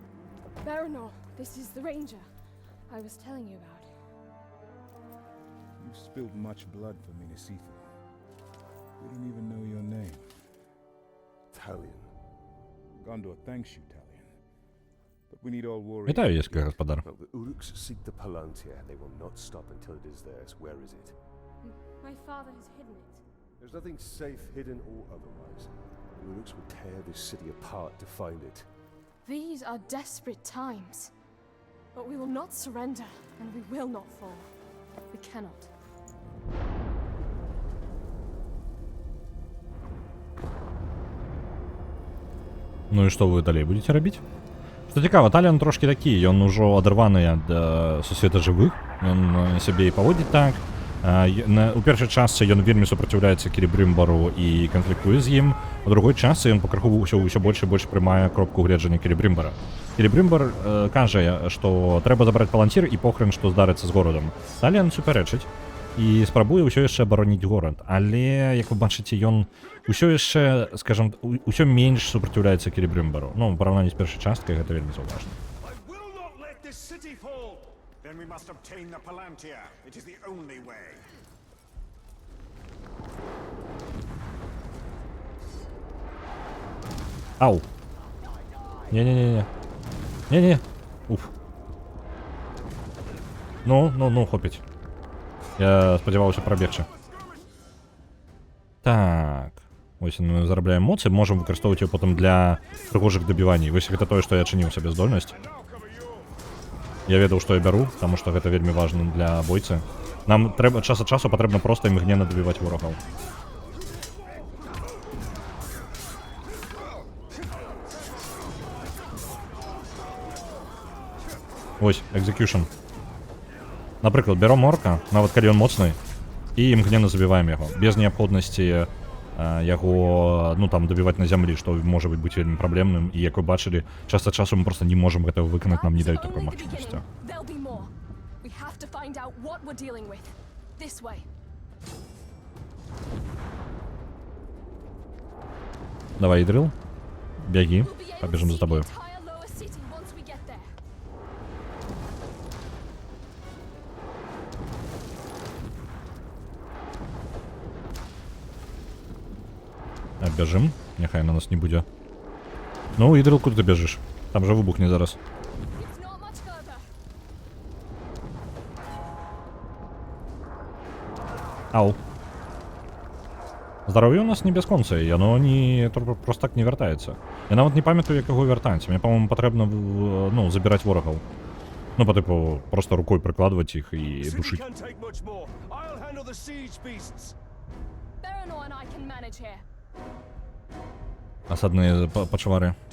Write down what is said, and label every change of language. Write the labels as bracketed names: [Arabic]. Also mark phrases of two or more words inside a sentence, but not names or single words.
[English] Baranor, this is the ranger I was telling you about. You've spilled much blood for Minasifu. We don't even know your name. Talion. Gondor thanks you, Talion. But we need all warriors. [Ukrainian] Вітаю, єський господар. [English] Well, the Uruks seek the Palantir. They will not stop until it is theirs. Where is it? My father has hidden it. There's nothing safe, hidden or otherwise. The Uruks will tear this city apart to find it. These are desperate times. But we will not surrender, and we will not fall. We cannot. [Belarusian] Ну і што вы далей будете рабіць? Што цікава, Таліан трошкі такі, ён ужо адарваны ад сусвета жывых, ён сябе і паводзіць так. У першай частцы ён вельмі супраціўляецца Келебрымбару і канфліктуе з ім. У другой частцы ён пакрыху ўсё больш і больш прымае кропку гледжання Келебрымбара. Келебрымбар кажа, што трэба забраць палантір і похрэн, што здарыцца з горадам. Таліан супярэчыць і спрабуе ўсё яшчэ абароніць горад, але, як вы бачыце, ён усё яшчэ, скажам, усё менш супраціўляецца Келебрымбару. Ну, у параўнанні з першай часткай гэта вельмі заўважна. [English] I will not let this city fall. Then we must obtain the Palantir. It is the only way. [Ukrainian] Ау. Не-не-не-не. Ні-ні. Уф. Ну, хопіть. Я сподівався пробігчи. Так. Ось ми заробляємо моці, можемо використовувати його потім для пригожих добивань. Ось це те, що я чинив собі здольність. [Belarusian] Я ведаў, што я бяру, таму што гэта вельмі важна для бойцы. Нам трэба час ад часу патрэбна проста імгненна дабіваць ворагаў. Ось, execution. Напрыклад, бяром орка, нават калі ён моцны, і імгненна забіваем яго. Без неабходнасці яго, ну там, дабіваць на зямлі, што можа быць вельмі праблемным. І як вы бачылі, час ад часу мы проста не можам гэтага выканаць, нам не даюць такой магчымасці. [Russian] Давай, Идрил, беги, побежим за тобой. Бежим, [Ukrainian] нехай на нас не буде. Ну, Ідрил, куди ти біжиш? Там же вибухне зараз. Ау. [Belarusian] Здоров'я у нас не бясконцае, яно не просто так не вяртаецца. Я нават не памятаю, як яго вяртаць. Мне, па-моему, патрэбна, ну, забіраць ворагаў. [Russian] Ну, по типу, просто рукой прикладывать их и душить. Осадные почвары.